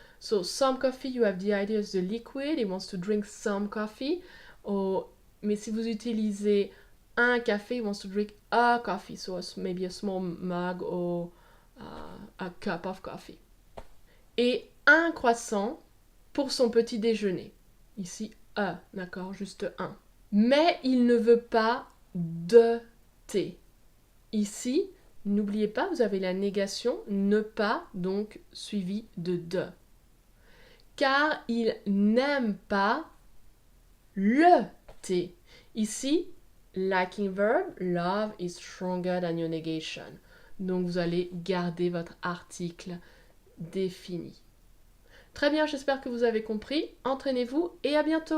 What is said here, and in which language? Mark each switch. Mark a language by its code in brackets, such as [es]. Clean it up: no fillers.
[en] So some coffee, you have the idea of the liquid, he wants to drink some coffee. [fr] Mais si vous utilisez un café, [en] he wants to drink a coffee, so maybe a small mug or a cup of coffee. [fr] Et un croissant pour son petit déjeuner. Ici, d'accord, juste un. Mais il ne veut pas de thé. Ici, n'oubliez pas, vous avez la négation ne pas, donc suivi de. Car il n'aime pas le thé. [en] Ici, lacking verb, love is stronger than your negation. [fr] Donc vous allez garder votre article défini. Très bien, j'espère que vous avez compris. Entraînez-vous et à bientôt.